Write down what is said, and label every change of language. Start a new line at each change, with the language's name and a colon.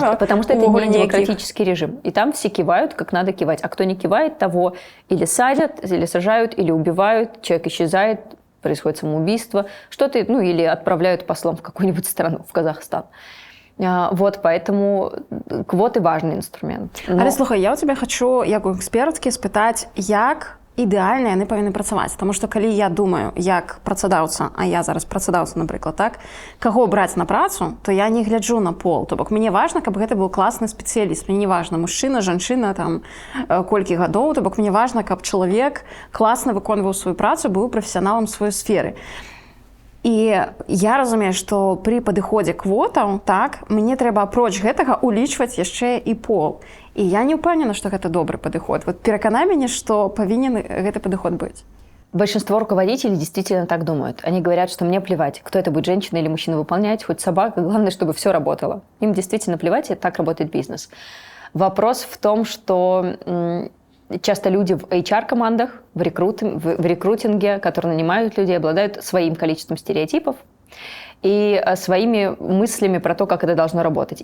Russian: Может, потому что это не демократический режим. И там все кивают, как надо кивать. А кто не кивает, того или садят, или сажают, или убивают, человек исчезает, происходит самоубийство, что-то, или отправляют послом в какую-нибудь страну, в Казахстан. Вот, поэтому квоты важный инструмент.
Ukrainian: Але слухай, я у тебе хочу, як у експертки, спитати, як
Belarusian: ідэальна яны павінны працаваць. Таму што калі я думаю, як працадаўца, а я зараз працадаўца, напрыклад, так, каго браць на працу, то я не гляджу на пол. То бок мне важна, каб гэта быў класны спецыяліст. Мне не важна, мужчына, жанчына, там, колькі гадоў, то бок мне важна, каб чалавек класна выконваў сваю працу, быў прафесіяналам сваёй сферы. І я разумею, што пры падыходзе квотаў, так, мне трэба апроч гэтага улічваць яшчэ і пол. І я не ўпэўнена, што гэта добры падыход. Вот пераканай мяне, што павінен гэты падыход быць.
Russian: Большинство руководителей действительно так думают. Они говорят, что мне плевать, кто это будет, женщина или мужчина, выполнять, хоть собака, главное, чтобы все работало. Им действительно плевать, и так работает бизнес. Вопрос в том, что часто люди в HR-командах, в рекрутинге, которые нанимают людей, обладают своим количеством стереотипов и своими мыслями про то, как это должно работать.